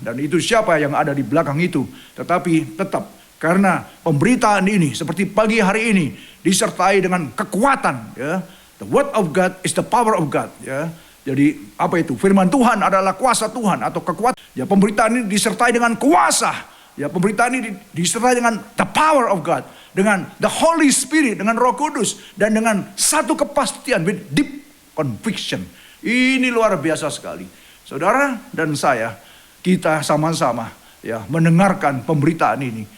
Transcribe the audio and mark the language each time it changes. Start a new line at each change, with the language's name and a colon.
Indonesian: Dan itu siapa yang ada di belakang itu? Tetapi tetap karena pemberitaan ini seperti pagi hari ini disertai dengan kekuatan, ya.
English: The word of God is the power of God, ya.
Indonesian: Jadi apa itu? Firman Tuhan adalah kuasa Tuhan atau kekuatan. Ya, pemberitaan ini disertai dengan kuasa. Ya, pemberitaan ini disertai dengan
English: the power of God,
Indonesian: dengan
English: the Holy Spirit,
Indonesian: dengan Roh Kudus, dan dengan satu kepastian
English: with deep conviction.
Indonesian: Ini luar biasa sekali. Saudara dan saya, kita sama-sama ya mendengarkan pemberitaan ini.